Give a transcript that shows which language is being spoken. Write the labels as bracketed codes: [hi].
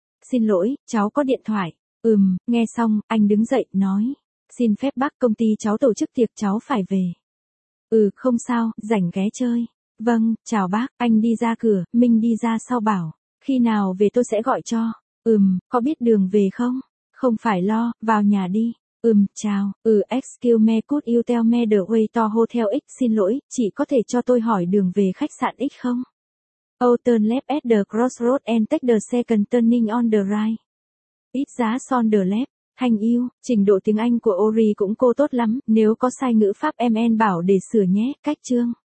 [vi] Xin lỗi, cháu có điện thoại. Nghe xong, anh đứng dậy, nói. Xin phép bác công ty cháu tổ chức tiệc cháu phải về. Không sao, rảnh ghé chơi. Vâng, chào bác, anh đi ra cửa, Minh đi ra sau bảo. Khi nào về tôi sẽ gọi cho. Có biết đường về không? không phải lo, vào nhà đi. [en] Chào, excuse me, could you tell me the way to hotel X? [vi] Xin lỗi, chị có thể cho tôi hỏi đường về khách sạn X không? [en] Turn left at the crossroad and take the second turning on the right. It's just on the left. Thank you, [vi] trình độ tiếng Anh của Ori cũng cô tốt lắm, nếu có sai ngữ pháp em bảo để sửa nhé, cách chương.